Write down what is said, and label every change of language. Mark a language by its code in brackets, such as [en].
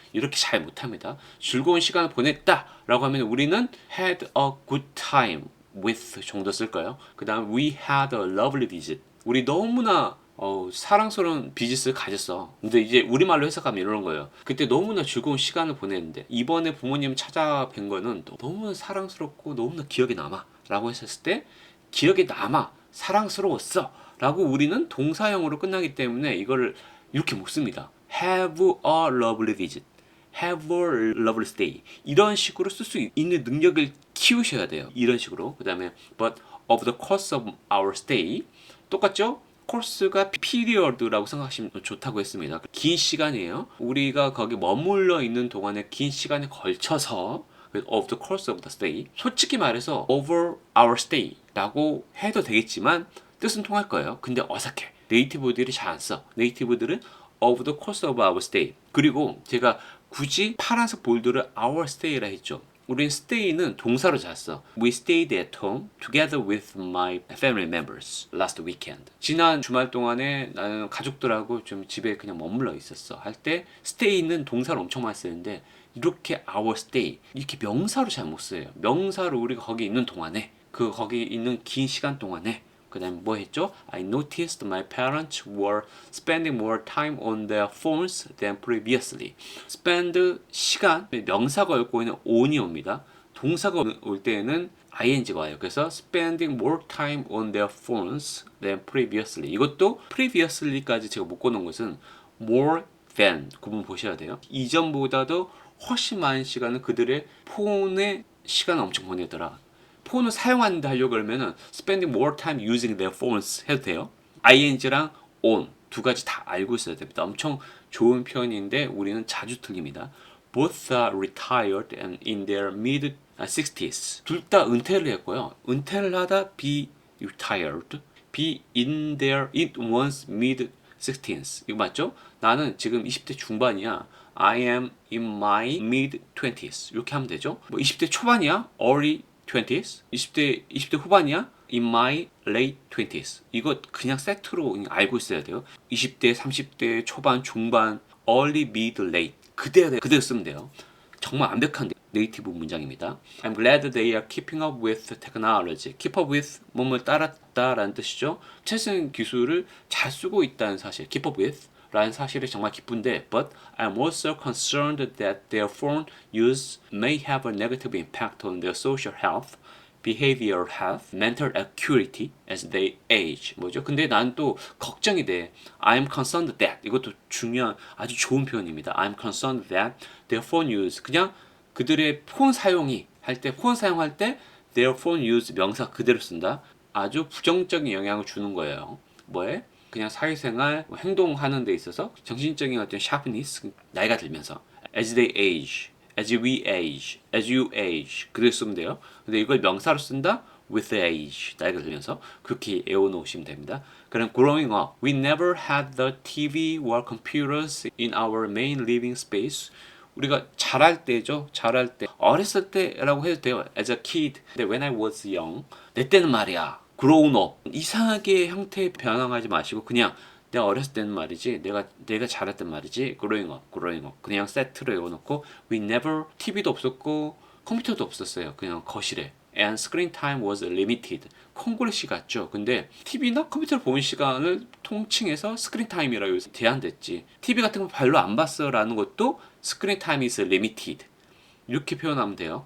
[ko] 이렇게 잘 못합니다. 즐거운 시간을 보냈다라고 하면 우리는 [en] had a good time with [ko] 정도 쓸까요? 그 다음 [en] we had a lovely visit. [ko] 우리 너무나 사랑스러운 비즈니스를 가졌어. 근데 이제 우리말로 해석하면 이런 거예요. 그때 너무나 즐거운 시간을 보냈는데 이번에 부모님 찾아뵌 거는 너무나 사랑스럽고 너무나 기억에 남아 라고 했을 때 기억에 남아 사랑스러웠어 라고 우리는 동사형으로 끝나기 때문에 이거를 이렇게 못 씁니다. [en] have a lovely visit, have a lovely stay [ko] 이런 식으로 쓸 수 있는 능력을 키우셔야 돼요. 이런 식으로. 그 다음에 [en] but of the course of our stay [ko] 똑같죠? 코스가 period라고 생각하시면 좋다고 했습니다. 긴 시간이에요. 우리가 거기 머물러 있는 동안에 긴 시간에 걸쳐서 [en] of the course of the stay [ko] 솔직히 말해서 [en] over our stay [ko] 라고 해도 되겠지만 뜻은 통할 거예요. 근데 어색해. 네이티브들이 잘 안 써. [en] 네이티브들은 of the course of our stay. [ko] 그리고 제가 굳이 파란색 볼드를 our stay라 했죠. 우린 stay는 동사로 잘 써. [en] We stayed at home together with my family members last weekend. [ko] 지난 주말 동안에 나는 가족들하고 좀 집에 그냥 머물러 있었어. 할 때 stay는 동사로 엄청 많이 쓰는데 이렇게 our stay 이렇게 명사로 잘 못 써요. 명사로 우리가 거기 있는 동안에 거기 있는 긴 시간 동안에 그 다음에 뭐 했죠? [en] I noticed my parents were spending more time on their phones than previously. [ko] spend 시간 명사가 얽고 있는 on이 옵니다. 동사가 올 때에는 ing가 와요. [en] 그래서 spending more time on their phones than previously. [ko] 이것도 previously까지 제가 못 꺼놓은 것은 more than 구분 보셔야 돼요. 이전보다도 훨씬 많은 시간을 그들의 폰에 시간을 엄청 보내더라. 폰을 사용한다 하려고 그러면은 [en] spending more time using their phones [ko] 해도 돼요. ing랑 on 두 가지 다 알고 있어야 됩니다. 엄청 좋은 표현인데 우리는 자주 틀립니다. [en] Both are retired and in their mid 60s. [ko] 둘 다 은퇴를 했고요. 은퇴를 하다 [en] be retired, be in one's mid 60s. [ko] 이거 맞죠? 나는 지금 20대 중반이야. [en] I am in my mid 20s. [ko] 이렇게 하면 되죠. 뭐 20대 초반이야? [en] early 20s? [ko] 20대 후반이야? [en] in my late 20s. [ko] 이거 그냥 세트로 알고 있어야 돼요. 20대, 30대 초반, 중반, early, mid, late. 그대로 쓰면 돼요. 정말 완벽한 네이티브 문장입니다. [en] I'm glad they are keeping up with technology. [ko] keep up with 뭐뭐 따랐다라는 뜻이죠. 최신 기술을 잘 쓰고 있다는 사실. [en] keep up with [ko] 라는 사실이 정말 기쁜데 [en] but I'm also concerned that their phone use may have a negative impact on their social health, behavioral health, mental acuity as they age. [ko] 뭐죠? 근데 난 또 걱정이 돼. [en] I'm concerned that [ko] 이것도 중요한 아주 좋은 표현입니다. [en] I'm concerned that their phone use [ko] 그냥 그들의 폰 사용이 할 때 폰 사용할 때 their phone use 명사 그대로 쓴다. 아주 부정적인 영향을 주는 거예요. 뭐에? 그냥 사회생활 행동하는 데 있어서 정신적인 어떤 sharpness 나이가 들면서 [en] as they age, as we age, as you age [ko] 그렇게 쓰면 돼요. 근데 이걸 명사로 쓴다 [en] with age [ko] 나이가 들면서 그렇게 외워놓으시면 됩니다. [en] 그럼 growing up, we never had the TV or computers in our main living space. [ko] 우리가 자랄 때죠. 자랄 때 어렸을 때라고 해도 돼요. [en] As a kid, when I was young, [ko] 내 때는 말이야. grown up 이상하게 형태 변형하지 마시고 그냥 내가 어렸을 때는 말이지 내가 자랄 땐 말이지 [en] growing up [ko] 그냥 세트로 외워놓고 [en] we never [ko] TV도 없었고 컴퓨터도 없었어요. 그냥 거실에 [en] and screen time was limited [ko] 콩글리시 같죠. 근데 TV나 컴퓨터를 보는 시간을 통칭해서 스크린 타임이라고 요새 제한됐지. TV 같은 거 별로 안 봤어 라는 것도 [en] screen time is limited [ko] 이렇게 표현하면 돼요.